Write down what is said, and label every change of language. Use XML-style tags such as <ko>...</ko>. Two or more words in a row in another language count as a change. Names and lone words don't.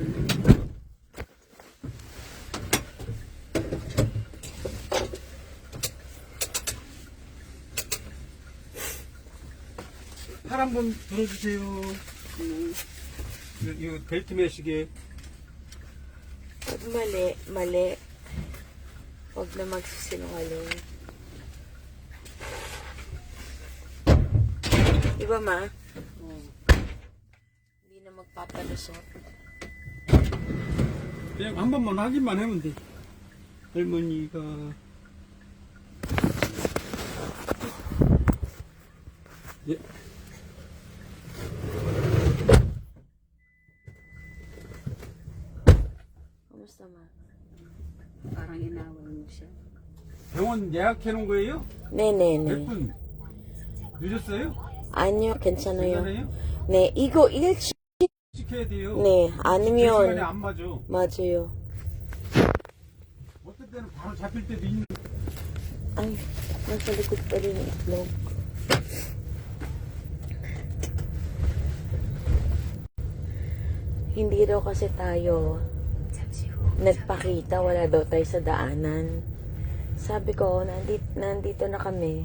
<ko>팔 한번 들어주세요. 이 벨트 매시게.</ko> <tl>Mali. Huwag na magsisinungaling. Diba ma? Hindi na magpapalusot.</tl> <ko>그냥 한 번만 확인만 하면 돼. 할머니가 예.</ko> <tl>Kamusta ma? Parang inawal mo siya.</tl> <ko>병원 예약해 놓은 거예요? 몇 네네네. 분? 늦었어요? 아니요, 괜찮아요. 괜찮아요? 네, 이거 일찍, 지켜야 돼요. 네, 그 시간에 아니면, 안 맞아. 맞아요. 어떨 때는 바로 잡힐 때도 있는.</ko> <tl>Ay, nasa likod pa rin yung itlog. Hindi daw kasi tayo nagpakita, wala daw tayo sa daanan. Sabi ko, nandito na kami.</tl>